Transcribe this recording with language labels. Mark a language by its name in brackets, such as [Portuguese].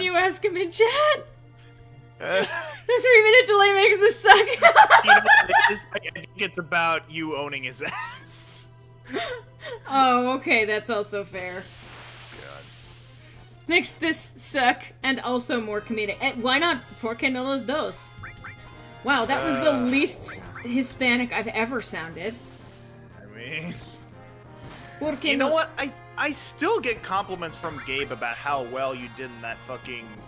[English] you ask him in chat? The 3-minute delay makes this suck. You know what it is? I think it's about you owning his ass. Oh, okay, that's also fair. God. Makes this suck, and also more comedic. Why not [Spanish] Por qué no los dos? [English] Wow, that was the least Hispanic I've ever sounded. I mean... [Spanish] Por qué [English] You know [Spanish] no- [English] what? I still get compliments from Gabe about how well you did in that fucking...